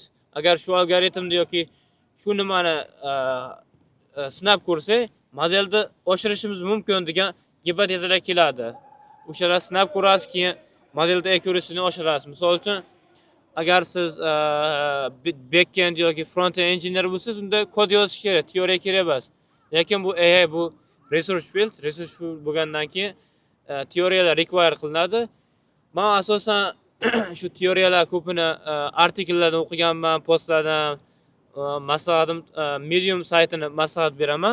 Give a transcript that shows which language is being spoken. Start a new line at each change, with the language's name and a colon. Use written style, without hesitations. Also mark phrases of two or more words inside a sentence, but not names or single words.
Uzbek: Agar shu algoritmni yoki shu nimani sinab ko'rsak, modelni oshirishimiz mumkin degan gipotezalar keladi. O'shalar sinab ko'rasiz, keyin modelni accuracy-ni oshirasiz. Misol uchun, agar siz backend yoki
English: front-end engineer
Uzbek: bo'lsangiz, unda kod yozish kerak, teoriya kerak emas. Lekin bu AI bu
English: research field
Uzbek: bo'lgandan keyin teoriyalar require qilinadi. Men asosan shu teoriyalar ko'pini artikellardan o'qiganman, postlardan. Maslahatim Medium saytini maslahat beraman.